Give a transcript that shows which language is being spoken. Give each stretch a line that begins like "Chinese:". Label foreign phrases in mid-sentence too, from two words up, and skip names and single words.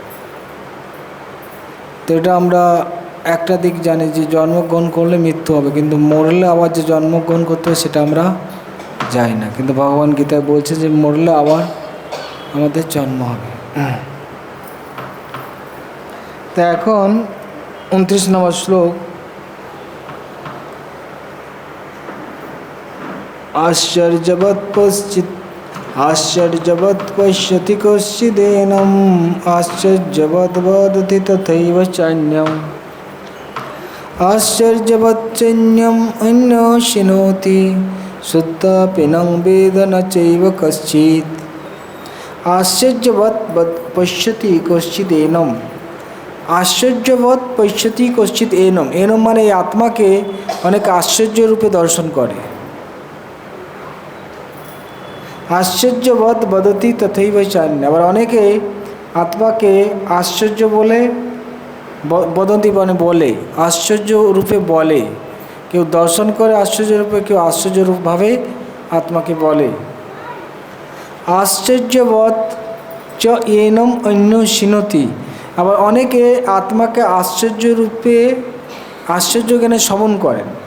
Bangla: তো এটা আমরা একটা দিক জানি যে জন্মগ্রহণ করলে মৃত্যু হবে, কিন্তু মরলে আবার যে জন্মগ্রহণ করতে হবে সেটা আমরা জানি না। কিন্তু ভগবান গীতায় বলছে যে মরলে আবার আমাদের জন্ম হবে। তা এখন 29 নম্বর শ্লোক।
Sanskrit: आश्चर्यवत् पश्यति कश्चिदेनम् आश्चर्यवत् वदति तथैव चान्यम् आश्चर्यवत् चान्यम् अन्यो शृणोति श्रुत्वापि न वेद न चैव कश्चित्। आश्चर्यवत् पश्यति कश्चिदेनम्, आश्चर्यवत् पश्यति कश्चित् एनम,
Bangla: এনম মানে আত্মা কে অনেক আশ্চর্য রূপে দর্শন করে।
Sanskrit: आश्चर्यवत् वदति तथैव चान्य,
Bangla: আবার অনেকে আত্মাকে আশ্চর্য বলে বদন্তি মানে বলে, আশ্চর্য রূপে বলে, কেউ দর্শন করে আশ্চর্য রূপে, কেউ আশ্চর্য রূপভাবে আত্মাকে বলে।
Sanskrit: আশ্চর্যবৎ চ এনম অন্য শৃণোতি,
Bangla: আবার অনেকে আত্মাকে আশ্চর্য রূপে আশ্চর্য জ্ঞানে শ্রবণ করেন।